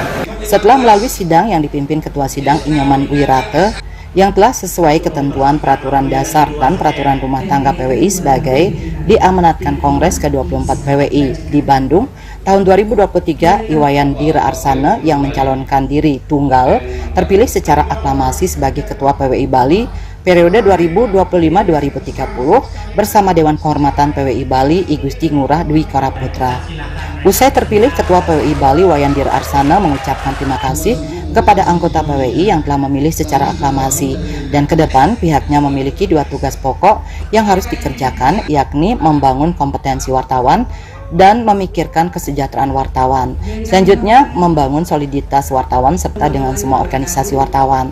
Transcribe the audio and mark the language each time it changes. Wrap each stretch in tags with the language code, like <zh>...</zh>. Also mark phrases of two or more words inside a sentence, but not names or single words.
<id>Setelah melalui sidang yang dipimpin Ketua Sidang Inyoman Wirate yang telah sesuai ketentuan peraturan dasar dan peraturan rumah tangga PWI sebagai diamanatkan Kongres ke-24 PWI di Bandung tahun 2023, Wayan Dire Arsana yang mencalonkan diri tunggal terpilih secara aklamasi sebagai Ketua PWI Bali periode 2025-2030 bersama Dewan Kehormatan PWI Bali I Gusti Ngurah Dwi Karaputra. Usai terpilih, Ketua PWI Bali Wayan Dir Arsana mengucapkan terima kasih kepada anggota PWI yang telah memilih secara aklamasi, dan ke depan pihaknya memiliki 2 tugas pokok yang harus dikerjakan, yakni membangun kompetensi wartawan dan memikirkan kesejahteraan wartawan. Selanjutnya, membangun soliditas wartawan serta dengan semua organisasi wartawan.</id>